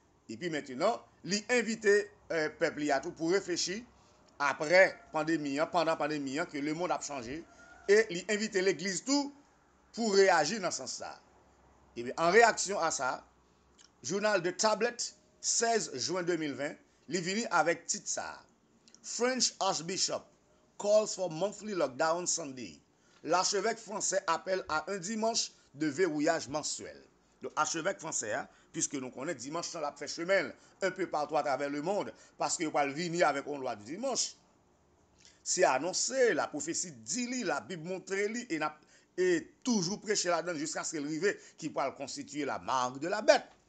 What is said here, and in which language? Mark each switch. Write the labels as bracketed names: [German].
[French] Et puis maintenant, il a invité le peuple à tout pour réfléchir après pandémie, pendant la pandémie, que le monde a changé. Et il a invité l'église tout pour réagir dans ce sens-là. Et bien, en réaction à ça, journal de Tablet, 16 juin 2020, il est venu avec titre ça. [English] French Archbishop calls for monthly lockdown Sunday. [French] L'archevêque français appelle à un dimanche de verrouillage mensuel. Donc, archevêque français, hein, puisque nous connaissons dimanche, ça l'a fait chemin un peu partout à travers le monde, parce qu'il va venir avec une loi du dimanche. C'est annoncé, la prophétie dit, la Bible montre et toujours prêché là-dedans jusqu'à ce qu'il arrive qui va constituer la marque de la bête.